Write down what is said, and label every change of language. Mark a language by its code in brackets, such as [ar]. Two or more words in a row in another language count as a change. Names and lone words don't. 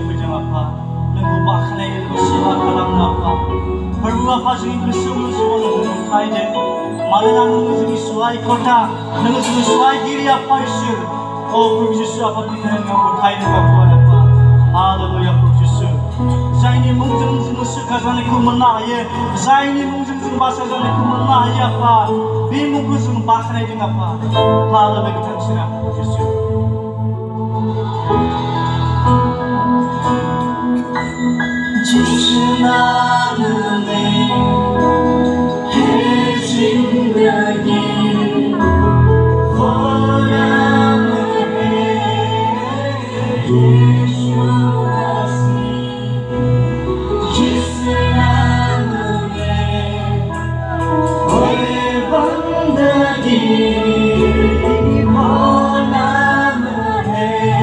[brx] जों आफा नोंखौ बाख्नायनो नोंखौ सेवा खालामनो आफा फोरबो आफा जोंनि गोसोआव जिउआव नोंखौ मोनथायदों मानोना नोङो जोंनि सहायकर्ता नोङो जोंनि सहायगिरि आफा इसोर अ प्रभु जिसु आफा बेनिखायनो नोंखौ मोनथायदों आफा हालेलुया प्रभु जिसु जायनि मुंजों जोङो सोरखा जानायखौ मोननो हायो जायनि मुंजों जों बासा जानायखौ मोननो हायो आफा बे मुंखौ जों बाख्नायदों आफा हालेलुया बिथांसिन प्रभु जिसु [hi] जिसु नाम में है जिंदगी वो नाम है यीशु मसीह जिस नाम में होए बंदगी वो नाम है